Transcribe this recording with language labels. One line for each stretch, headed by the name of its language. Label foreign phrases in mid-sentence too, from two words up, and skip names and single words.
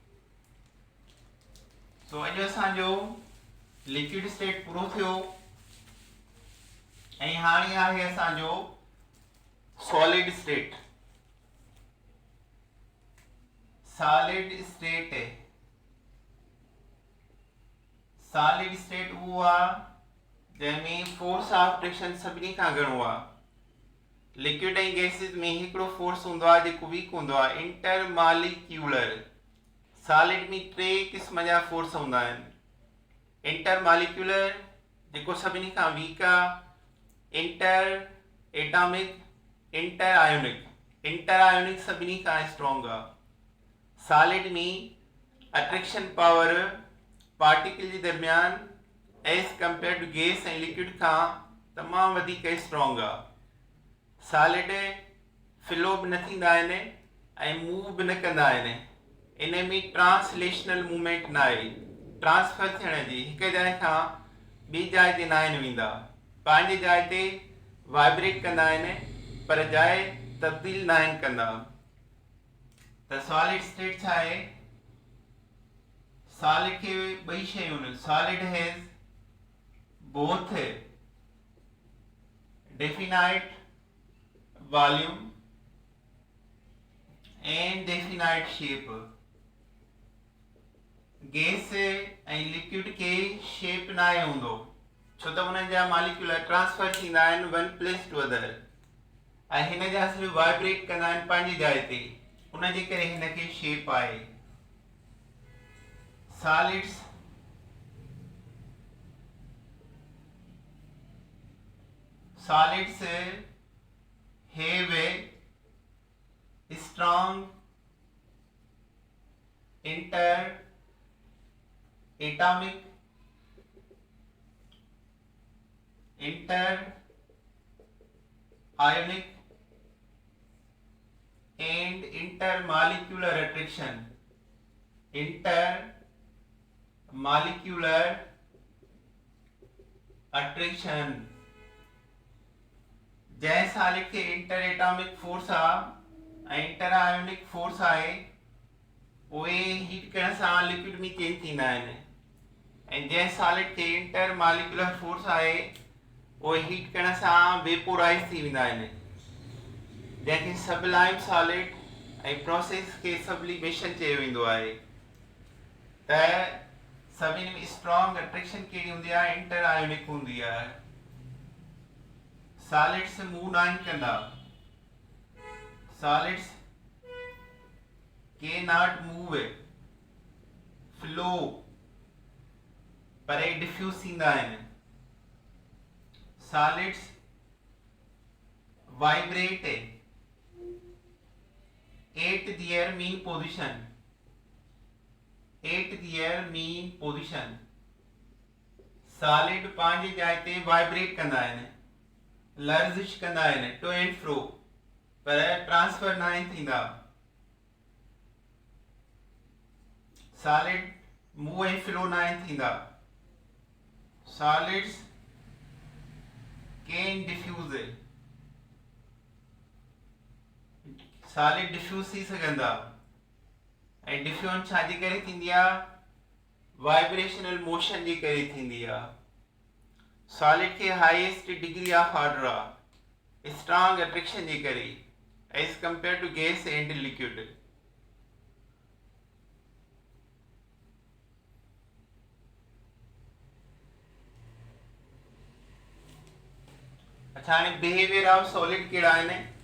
Sindhi: सो अॼु असांजो
English: liquid state
Sindhi: पूरो थियो ऐं हाणे आहे असांजो
English: solid state. solid state
Sindhi: उहो आहे जंहिंमें
English: force of friction
Sindhi: सभिनी खां घणो आहे। लिक्विड ऐं गैसिस में हिकिड़ो फोर्स हूंदो आहे जेको वीक हूंदो आहे, इंटरमॉलिक्यूलर। सॉलिड में 3 क़िस्म जा फोर्स हूंदा आहिनि। इंटरमॉलिक्यूलर जेको सभिनी खां वीक आहे,
English: inter atomic, inter ionic
Sindhi: सभिनी खां स्ट्रॉन्ग आहे। सॉलिड में
English: attraction power particle
Sindhi: जे दरमियान
English: as compare to gas
Sindhi: ऐं लिक्विड खां तमामु वधीक स्ट्रॉन्ग आहे। सॉलिड फ्लो बि न थींदा आहिनि ऐं मूव बि न कंदा आहिनि। इन में
English: translational movement
Sindhi: न आहे, ट्रांसफर थियण जी, हिकु जाइ खां ॿी जाइ ते न आहिनि वेंदा, पंहिंजे जाइ ते वाइब्रेट कंदा आहिनि पर जाइ तब्दील न आहिनि कंदा। त
English: solid state
Sindhi: छा आहे? सॉलिड खे ॿई शयूं आहिनि।
English: solid has both definite volume and definite shape।
Sindhi: गैस ऐं लिक्विड के शेप न आहे हूंदो, छो त हुननि जा मालिक्यूल ट्रांसफर थींदा आहिनि
English: one place to other,
Sindhi: ऐं हिन जा सिर्फ़ु वाइब्रेट कंदा आहिनि पंहिंजी जाइ ते, उन जे करे हिन खे शेप आहे।
English: Solids have a strong inter-atomic, inter-ionic and intermolecular attraction। intermolecular attraction
Sindhi: जंहिं सॉलिड खे
English: inter atomic force
Sindhi: आहे ऐं
English: inter ionic force
Sindhi: आहे, उहे हीट करण सां लिक्विड में चेंज थींदा आहिनि, ऐं जंहिं सॉलिड खे
English: inter molecular force
Sindhi: आहे उहे हीट करण सां वेपोराइज थी वेंदा आहिनि। जैसे
English: sublime solid
Sindhi: ऐं प्रोसेस के सब्लिमेशन चयो वेंदो आहे त सभिनी में
English: strong attraction
Sindhi: कहिड़ी हूंदी आहे
English: inter ionic
Sindhi: हूंदी आहे
English: solids move
Sindhi: न कंदा सॉलिड्स के
English: not move flow
Sindhi: पर डिफ्यूज थींदा आहिनि
English: solids vibrate at their mean position
Sindhi: सॉलिड पंहिंजी जाइ ते वाइब्रेट कंदा आहिनि लर्जिश कंदा आहिनि
English: to and fro
Sindhi: पर ट्रांसफर न थींदा
English: solid move
Sindhi: ऐं फ्लो न थींदा
English: solids can diffuse solid
Sindhi: डिफ्यूज थी सघंदा ऐं डिफ्यूजन छाजे करे थींदी आहे
English: vibrational motion
Sindhi: जे करे थींदी आहे सॉलिड के
English: highest degree of order
Sindhi: आहे
English: strong attraction
Sindhi: जे करे
English: as compare to gas and liquid
Sindhi: अच्छा हाणे
English: behavior of solid
Sindhi: कहिड़ा आहिनि